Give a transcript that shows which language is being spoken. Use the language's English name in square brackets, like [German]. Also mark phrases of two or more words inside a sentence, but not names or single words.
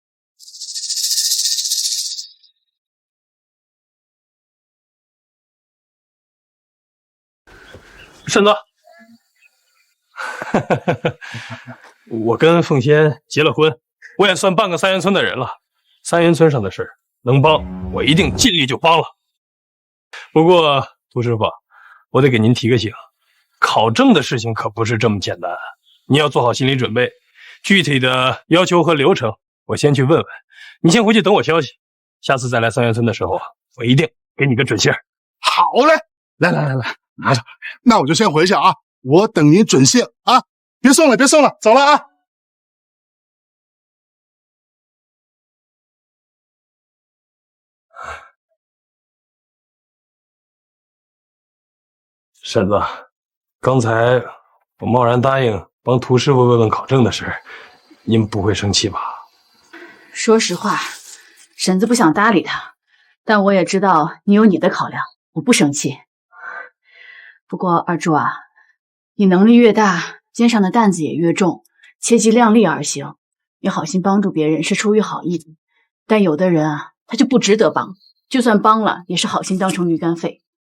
[Chinese] 嬸子，我跟鳳仙結了婚，我也算半個三元村的人了。三元村上的事能幫，我一定盡力就幫了。不過涂師傅，我得給您提個醒，考證的事情可不是這麼簡單，你要做好心理準備。具體的要求和流程，我先去問問。你先回去等我消息，下次再來三元村的時候，我一定給你個準信兒。好嘞，來，拿着。那我就先回去啊，我等您準信啊，別送了，走了啊。嬸子，剛才我貿然答應幫涂師傅問問考證的事，您不會生氣吧？說實話，嬸子不想搭理他，但我也知道你有你的考量，我不生氣。不過二柱啊，你能力越大，肩上的擔子也越重，切記量力而行。你好心幫助別人是出於好意的，但有的人啊，他就不值得幫，就算幫了，也是好心當成魚肝肺。